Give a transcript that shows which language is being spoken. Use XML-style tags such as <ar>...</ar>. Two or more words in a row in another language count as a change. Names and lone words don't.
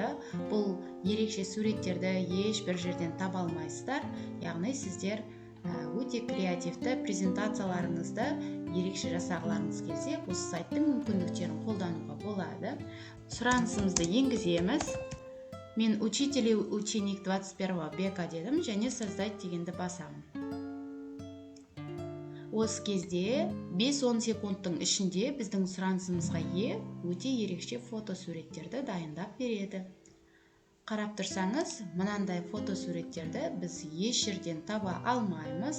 <kk>Бұл ерекше суреттерді ешбір жерден таба алмайсыздар. Яғни сіздер өте креативті презентацияларыңызды ерекше жасағыларыңыз келсе, осы сайттың мүмкіндіктерін қолдануға болады. Сұранысымызды енгіземіз. Мен</kk> <ru>учитель ученик 21 века</ru> <kk>дедім және создать дегенді басамын. Осы кезде 5-10 секундтың ішінде біздің сұранысымызға ие өте ерекше фотосуреттерді дайындап береді. Қарап тұрсаңыз, мынандай фотосуреттерді біз еш жерден таба алмаймыз.</kk>